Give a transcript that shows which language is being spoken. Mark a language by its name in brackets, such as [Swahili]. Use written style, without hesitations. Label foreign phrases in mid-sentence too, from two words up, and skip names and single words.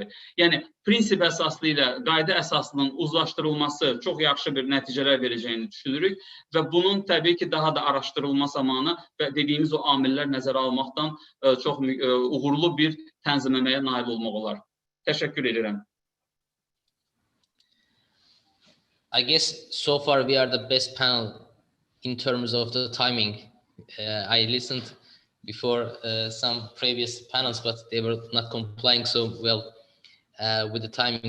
[Azerbaijani] Yəni, prinsip əsaslı ilə qayda əsaslının uzlaşdırılması çox yaxşı bir nəticələr verəcəyini düşünürük və bunun təbii ki, daha da araşdırılma zamanı və dediyimiz o amillər nəzərə almaqdan çox uğurlu bir tənzimləməyə nail olmaq olar. Təşəkkür edirəm. [English] I guess so far we are the best panel in terms of the timing. I listened before some previous panels, but they were not complying so well with the timing.